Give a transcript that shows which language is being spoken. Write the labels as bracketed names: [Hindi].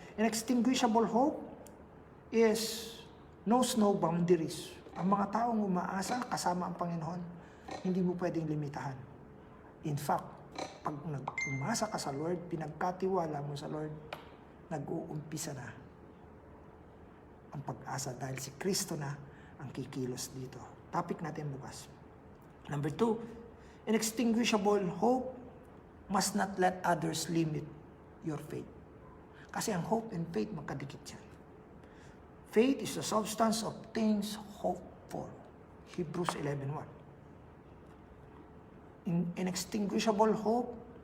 [English] Inextinguishable hope is knows no boundaries. [Filipino] Ang mga taong umaasa kasama ang Panginoon, hindi mo pwedeng limitahan. [English] In fact, [Filipino] pag umasa ka sa Lord, pinagkatiwala mo sa Lord, nag-uumpisa na ang pag-asa dahil si Kristo na ang kikilos dito. Topic natin bukas. [English] Number 2, inextinguishable hope must not let others limit your faith. [Filipino] Kasi ang [English] hope and faith [Filipino] magkadikit yan. [English] Faith is the substance of things hoped for. Hebrews 11:1. Inextinguishable hope